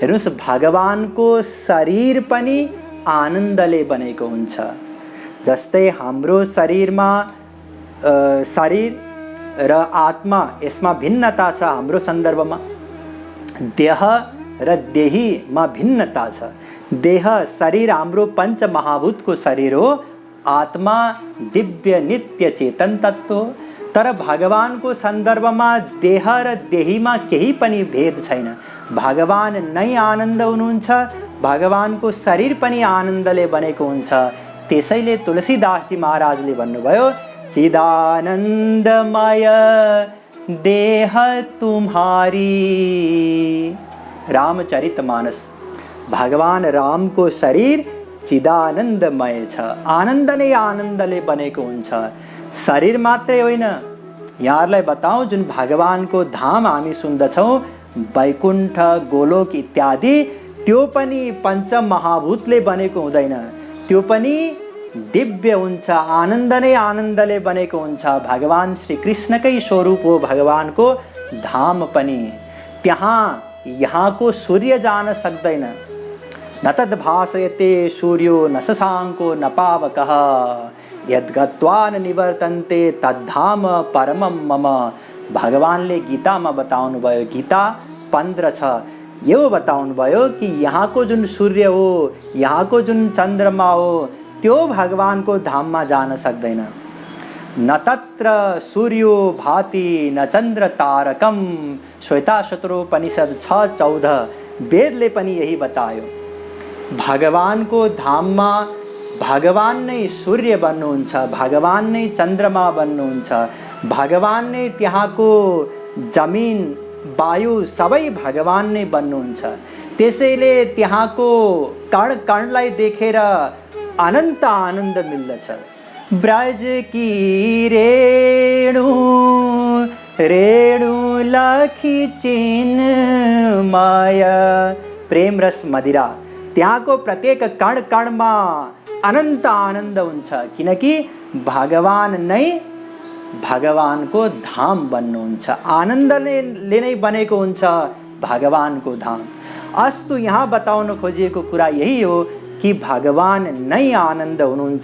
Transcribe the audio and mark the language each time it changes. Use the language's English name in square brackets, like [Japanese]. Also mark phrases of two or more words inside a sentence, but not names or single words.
[Nepali] हेर्नुस् भगवानको शरीर पनि आनन्दले बनेको हुन्छ। जस्तै हाम्रो शरीरमा शरीर र आत्मा यसमा भिन्नता छ। हाम्रो सन्दर्भमा देह र देहीमा भिन्नता छ। देह शरीर हाम्रो पंच महाभूतको शरीर हो। आत्मा दिव्य नित्य चेतन तत्व हो। तर भगवानको सन्दर्भमा देह र देहीमा केही पनि भेद छैन। भगवान नै आनन्द हुनुहुन्छ। भगवानको शरीर पनि आनन्दले बनेको हुन्छ। त्यसैले तुलसीदासजी महाराजले भन्नुभयो [Awadhi] चिदानन्दमय देह तुम्हारी। [Nepali] रामचरितमानस भगवान रामको शरीर चिदानन्दमय छ। आनन्द नै आनन्दले बनेको हुन्छ। शरीर मात्रै होइन, यहाँहरूलाई बताऊँ जुन भगवानको धाम हामी सुन्दछौँ वैकुण्ठ गोलोक इत्यादि, त्यो पनि पंच महाभूतले बनेको हुँदैन। त्यो पनि दिव्य हुन्छ। आनन्द नै आनन्दले बनेको हुन्छ। भगवान श्री कृष्णकै स्वरूप हो भगवानको धाम पनि। त्यहाँ यहाँको सूर्य जान सक्दैन। [Sanskrit] न तद् भासयते सूर्यो न शशाङ्को न पावकः यद्गत्वा न निवर्तन्ते तद्धाम परमं मम। [Nepali] भगवानले गीतामा बताउनु भयो, गीता 15:6 यो बताउनु भयो कि यहाँको जुन सूर्य हो, यहाँको जुन चन्द्रमा हो, त्यो भगवानको धाममा जान सक्दैन। [Sanskrit] न तत्र सूर्यो भाति न चन्द्र तारकम। [Nepali] श्वेताश्वतरोपनिषद 6:14 वेदले पनि यही बतायो। भगवानको धाममा भगवान नै सूर्य बन्नुहुन्छ, भगवान नै चन्द्रमा बन्नुहुन्छ, भगवान नै त्यहाँको जमिन वायु सबै भगवान नै बन्नुहुन्छ। त्यसैले त्यहाँको कण कणलाई देखेर अनन्त आनन्द मिल्दछ। [Braj] ब्रज की रेणु रेणु लखी चिन्मय। [Nepali] प्रेम रस मदिरा त्यहाँको प्रत्येक कण कणमा अनन्त आनन्द हुन्छ। किनकि भगवान नै भगवानको धाम बन्नुहुन्छ। आनन्दले नै बनेको हुन्छ भगवानको धाम। अस्तु यहाँ बताउन खोजिएको कुरा यही हो कि भगवान नै आनन्द हुनुहुन्छ।